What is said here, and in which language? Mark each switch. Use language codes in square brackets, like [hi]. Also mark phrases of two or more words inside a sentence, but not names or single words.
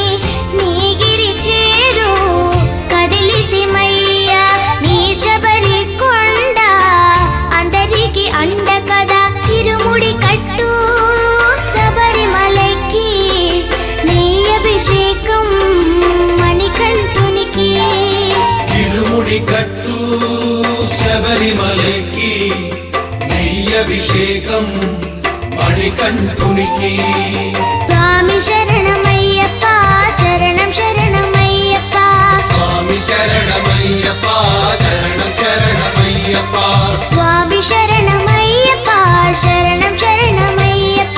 [te] నీగిరి చేరు కదిలితిమయ్యా నీ శబరి కొండ అందరికి అండ కదా ఇరుముడి కట్టు శబరిమలైకి నీ అభిషేకం మణికంఠునికి [ml] ഇരുമുടി കട്ടു ശബരിമലയ്ക്ക് നെയ്യഭിഷേകം മണികണ്ഠുനിക്ക് [te] స్వామి శరణమయ్యప్ప శరణం శరణమయ్యప్ప [ml] സ്വാമി ശരണമയ്യപ്പ ശരണം ശരണമയ്യപ്പ [te] స్వామి శరణమయ్యప్ప శరణం శరణమయ్యప్ప